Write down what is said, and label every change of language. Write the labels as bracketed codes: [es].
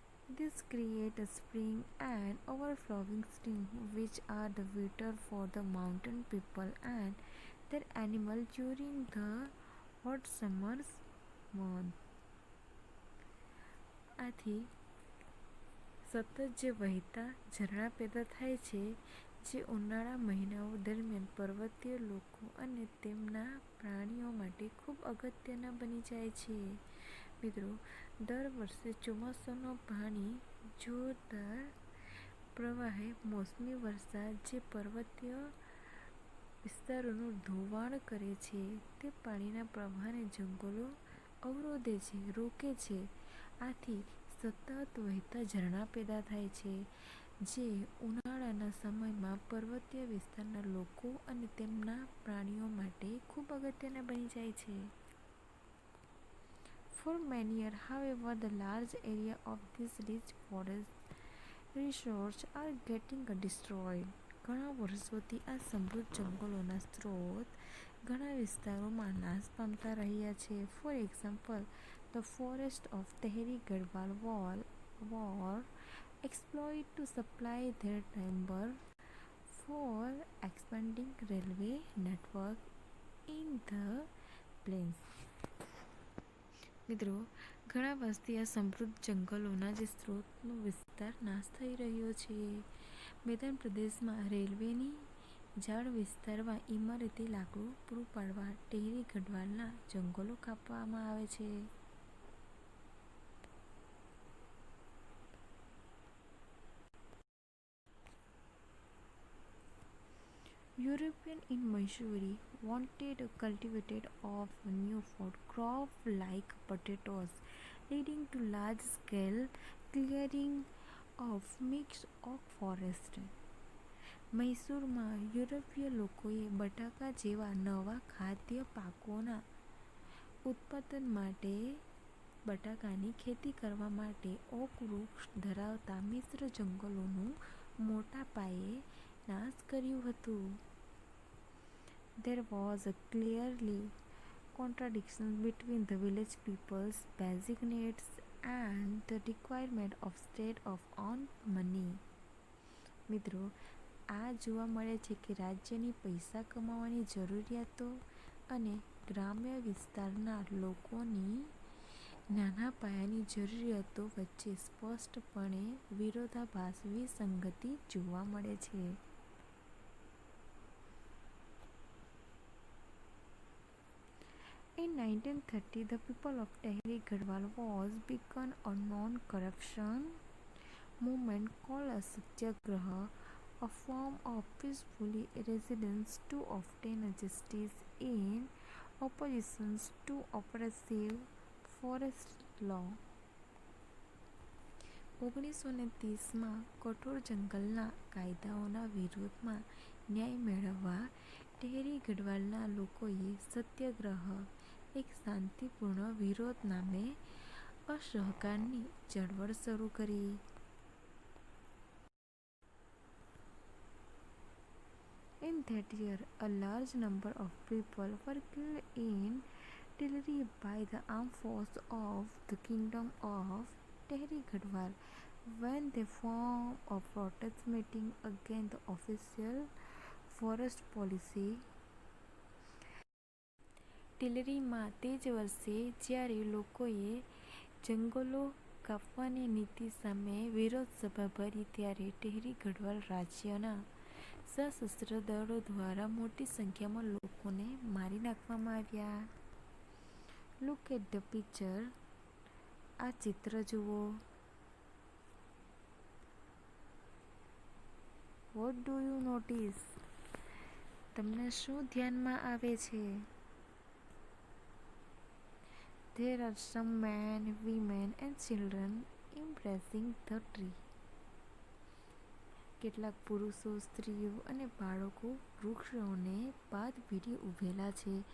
[en] This creates a spring and overflowing stream which are the water for the mountain people and their animals during the hot summer months. [gu] આથી સતત જે વહેતા ઝરણા પેદા થાય છે જે ઉનાળા મહિનાઓ દરમિયાન પર્વતીય લોકો અને તેમના પ્રાણીઓ માટે ખૂબ અગત્યના બની જાય છે. મિત્રો, દર વર્ષે ચોમાસાનું પાણી જોરદાર પ્રવાહે મોસમી વરસાદ જે પર્વતીય વિસ્તારોનું ધોવાણ કરે છે તે પાણીના પ્રવાહને જંગલો અવરોધે છે, રોકે છે. આથી સતત વહેતા ઝરણા પેદા થાય છે જે ઉનાળાના સમયમાં પર્વતીય વિસ્તારના લોકો અને તેમના પ્રાણીઓ માટે ખૂબ અગત્યના બની જાય છે. [en] For many years, however, the large area of this rich forest resources are getting destroyed. [gu] ઘણા વર્ષોથી આ સમૃદ્ધ જંગલોના સ્ત્રોત ઘણા વિસ્તારોમાં નાશ પામતા રહ્યા છે. [en] For example, the forest of Tehri Garhwal were exploited to supply their timber for expanding railway network in the plains. [gu] મિત્રો, ઘણા વર્ષથી આ સમૃદ્ધ જંગલોના જે સ્ત્રોતનો વિસ્તાર નાશ થઈ રહ્યો છે. મેદાન પ્રદેશમાં રેલવેની ઝાડ વિસ્તારમાં ઇમારતી લાકડું પૂરું પાડવા ટેહરી ગઢવાલના જંગલો કાપવામાં આવે છે. [en] European in Missouri wanted a cultivated of new food crop like potatoes, leading to large-scale clearing of mixed oak forest. [gu] મૈસૂરમાં યુરોપીય લોકોએ બટાકા જેવા નવા ખાદ્ય પાકોના ઉત્પાદન માટે બટાકાની ખેતી કરવા માટે ઓક વૃક્ષ ધરાવતા મિશ્ર જંગલોનું મોટા પાયે નાશ કર્યું હતું. [en] There was a clearly contradiction between the village people's basic needs and the requirement of state of own money. [gu] મિત્રો, આ જોવા મળે છે કે રાજ્યની પૈસા કમાવાની જરૂરિયાતો અને ગ્રામ્ય વિસ્તારના લોકોની નાના પાયાની જરૂરિયાતો વચ્ચે સ્પષ્ટપણે વિરોધાભાસ વિસંગતિ જોવા મળે છે. [en] In 1930, the people of Tehri Garhwal was begun a non-corruption movement called a Satyagraha, a form of peaceful resistance to obtain justice in opposition to oppressive forest law. [gu] 1930માં કઠોર જંગલના કાયદાઓના વિરોધમાં ન્યાય મેળવવા ટેહરી ગઢવાલના લોકોએ સત્યાગ્રહ, એક શાંતિપૂર્ણ વિરોધ નામે અસહકારની ચળવળ શરૂ કરી. [en] In that year, a large number of people were killed in Tehri by the armed force of the Kingdom of Tehri Garhwal when they formed a protest meeting against the official forest policy. [gu] ટિલરીમાં તે જ વર્ષે જ્યારે લોકોએ જંગલો કાપવાની નીતિ સામે વિરોધ સભા ભરી ત્યારે ટેહરી ગઢવાલ રાજ્યના સશસ્ત્ર દળો દ્વારા મોટી સંખ્યામાં લોકોને મારી નાખવામાં આવ્યા. [en] Look at the picture. [gu] આ ચિત્ર જુઓ. [en] What do you notice? [gu] તમને શું ધ્યાનમાં આવે છે? [en] There are some men, women and children embracing the tree. [gu] કેટલાક પુરુષો, સ્ત્રીઓ અને બાળકો વૃક્ષોને પાદ ભીડી ઊભેલા છે.